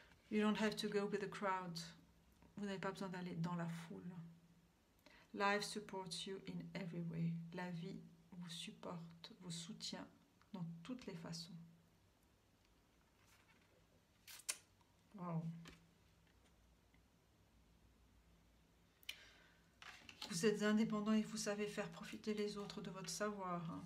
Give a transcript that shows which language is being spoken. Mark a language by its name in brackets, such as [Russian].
[English] You don't have to go with the crowd. [French] Vous n'avez pas besoin d'aller dans la foule. [English] Life supports you in every way. [French] La vie vous supporte, vous soutient dans toutes les façons. Wow. Vous êtes indépendant et vous savez faire profiter les autres de votre savoir.